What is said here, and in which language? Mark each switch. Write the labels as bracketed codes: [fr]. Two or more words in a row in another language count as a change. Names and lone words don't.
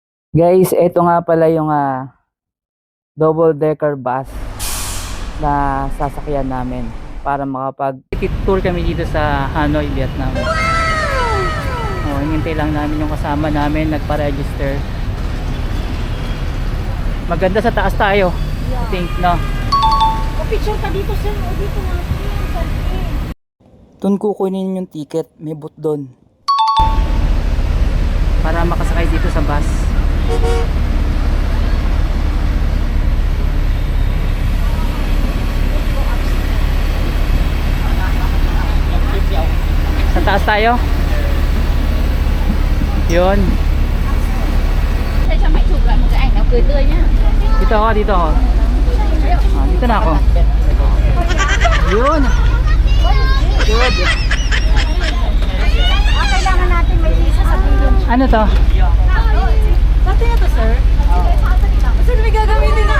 [tl] Guys, ito nga pala yung double decker bus na sasakyan namin para makapag-tour kami dito sa Hanoi, Vietnam. Hinintay lang namin yung kasama namin nagpa-register. Maganda sa taas tayo. [en] I think, no? [tl] O picture ka dito, sir. O dito natin. Doon kukunin yung ticket, may booth doon. Para makasakay dito sa bus. Sa taas tayo. Yun. [vi] Thế sao mày chụp lại một cái ảnh nào cười tươi nhá. [tl] Dito ako, dito ako. Dito na ako. Yun. Good. Kailangan natin may visa sa billion. Ano to? Dati na to, sir. Sir, may gagamitin na.